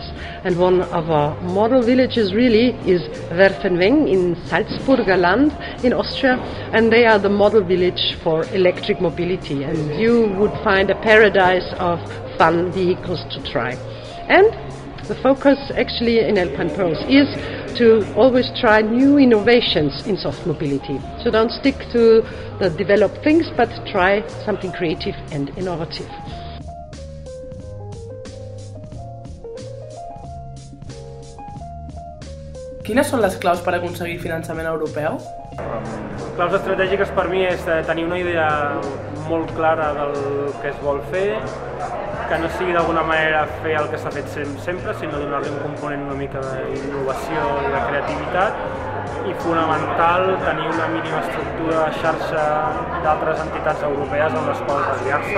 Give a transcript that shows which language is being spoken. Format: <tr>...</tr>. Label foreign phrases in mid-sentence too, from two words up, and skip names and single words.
<en>And one of our model villages really is Werfenweng in Salzburger Land in Austria, and they are the model village for electric mobility, and you would find a paradise of fun vehicles to try. And the focus actually in Alpenpulse is to always try new innovations in soft mobility. So don't stick to the developed things, but try something creative and innovative.</en> <ca>Quines són les claus per aconseguir finançament europeu? Claus estratègiques per mi és tenir una idea molt clara del que es vol fer, que no sigui d'alguna manera fer el que s'ha fet sempre, sinó donar-li un component una mica d'innovació i de creativitat, i fonamental tenir una mínima estructura de xarxa d'altres entitats europees amb les quals aliar-se.</ca>